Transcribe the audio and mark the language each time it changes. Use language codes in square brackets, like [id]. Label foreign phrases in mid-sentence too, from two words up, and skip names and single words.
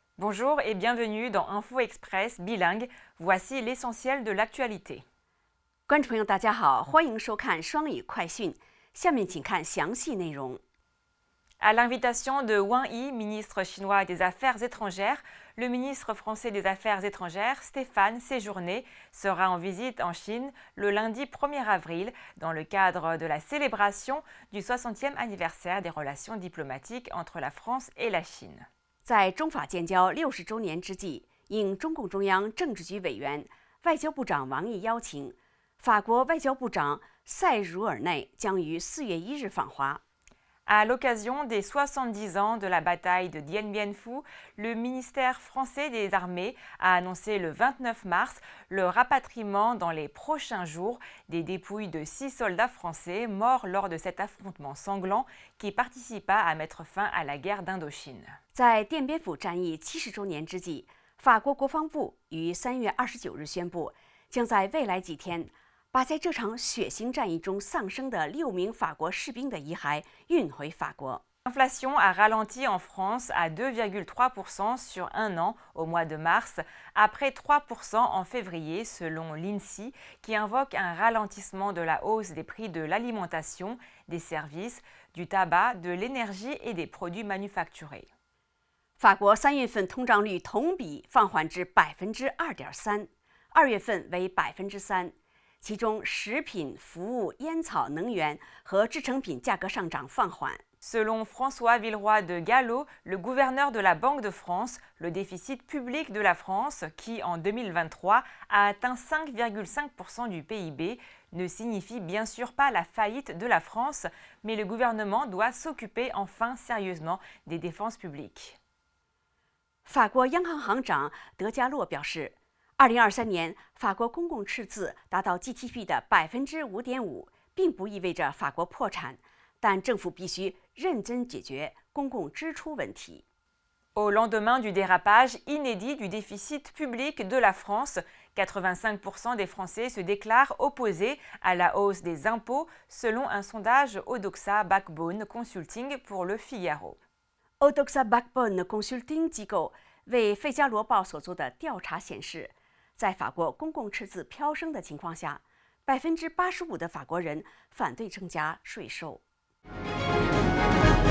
[fr] Bonjour et bienvenue dans Info Express bilingue. Voici l'essentiel de l'actualité. [zh] 观众朋友，大家好，欢迎收看双语快讯。下面请看详细内容。 [fr] À l'invitation de Wang Yi, ministre chinois des Affaires étrangères, le ministre français des Affaires étrangères, Stéphane Séjourné, sera en visite en Chine le lundi 1er avril dans le cadre de la célébration du 60e anniversaire des relations diplomatiques entre la France et la Chine. [zh] 在中法建交60周年之际，应中共中央政治局委员、外交部长王毅邀请，法国外交部长塞茹尔内将于4月1日访华。 [fr] À l'occasion des 70 ans de la bataille de Dien Bien Phu, le ministère français des Armées a annoncé le 29 mars le rapatriement dans les prochains jours des dépouilles de 6 soldats français morts lors de cet affrontement sanglant qui participa à mettre fin à la guerre d'Indochine. [zh] 在奠边府战役70周年之际，法国国防部于3月29日宣布，将在未来几天 把在这场血腥战役中丧生的6名法国士兵的遗骸运回法国。 [fr] L'inflation a ralenti en France à 2,3% sur un an au mois de mars, après 3% en février selon l'INSEE, qui invoque un ralentissement de la hausse des prix de l'alimentation, des services, du tabac, de l'énergie et des produits manufacturés. [zh] 法国3月份通胀率同比放缓至2.3%，2月份为3%。其中，食品、服务、烟草、能源和制成品价格上涨放缓。 [fr] Selon François Villeroy de Galhau, le gouverneur de la Banque de France, le déficit public de la France, qui en 2023 a atteint 5,5% du PIB, ne signifie bien sûr pas la faillite de la France, mais le gouvernement doit s'occuper enfin sérieusement des dépenses publiques. [zh] 法国央行行长德加洛表示， 2023年，法国公共赤字达到 GDP 的5.5%，并不意味着法国破产，但政府必须认真解决公共支出问题。 [fr] Au lendemain du dérapage inédit du déficit public de la France, 85% des Français se déclarent opposés à la hausse des impôts, selon un sondage Odoxa Backbone Consulting pour le Figaro. [zh] Odoxa Backbone Consulting 机构为《费加罗报》所做的调查显示， 在法国公共赤字飙升的情况下，85%的法国人反对增加税收。